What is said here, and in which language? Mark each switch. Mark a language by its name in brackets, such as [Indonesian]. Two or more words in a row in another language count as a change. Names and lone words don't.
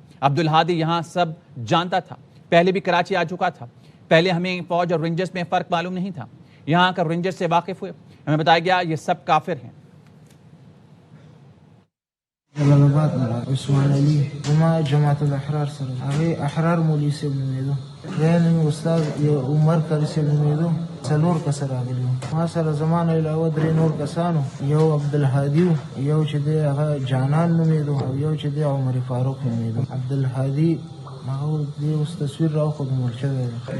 [Urdu] عبدالہادی یہاں سب جانتا تھا، پہلے بھی کراچی آ چکا تھا۔ پہلے ہمیں فوج اور رینجرز میں فرق معلوم نہیں تھا، یہاں کر رینجرز سے واقف ہوئے، ہمیں بتایا گیا یہ سب کافر ہیں۔ [Pashto] جلال آباد عثمان علی وما جماعت الاحرار سره هغه احرار مولوی صاحب نومېدو، دویم استاد عمر قاری صاحب نومېدو، څلور کسه راغلي وو. ما سره زما نه علاوه 3 نور کسانو، یو عبدالهادي و، یو چې دی هغه جانان نومېدو او یو چې دی عمر فاروق نومېدو. عبدالهادي هغه دی اوس تصویر راوښود مړ شوی دی.